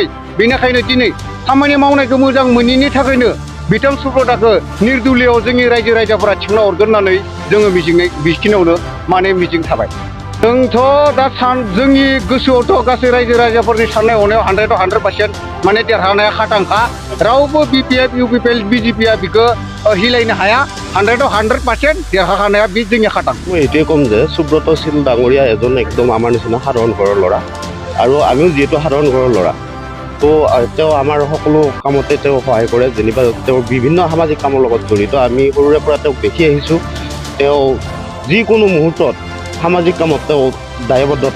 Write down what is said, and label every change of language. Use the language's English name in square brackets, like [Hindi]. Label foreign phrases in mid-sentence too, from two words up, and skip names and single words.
[Bodo] बेनिखायनो दिनै खामानि मावनायखौ मोजां मोनैनि थाखायनो बिथां सुब्रतखौ निर्दलीयआव जोंनि रायजोफोरा थिखांना हरगोन होननानै जोङो बिखिनियावनो माने मिजिं थाबाय। जोंथ' दा जोंनि गोसोआवथ' गासै रायजोफोरनि साननाय हनायाव 100% माने देरहानाया खाथांखा। रावबो बिपिएफ इउपिपिएल बिजेपिया बिखौ हिलायनो हाया। 100% देरहाखानाया बे जोंनि खाथां। [Assamese] মই এইটোৱে ক'ম যে সুব্ৰত শীল ডাঙৰীয়া এজন একদম আমাৰ নিচিনা সাধাৰণ ঘৰৰ ল'ৰা আৰু আমিও যিহেতু সাধাৰণ ঘৰৰ ল'ৰা, তো তেওঁ আমাৰ সকলো কামতে তেওঁ সহায় কৰে। যেনিবা তেওঁৰ বিভিন্ন সামাজিক কামৰ লগত জড়িত। আমি সৰুৰে পৰা তেওঁক দেখি আহিছোঁ। তেওঁ যিকোনো মুহূৰ্তত সামাজিক কামত তেওঁ দায়বদ্ধতা।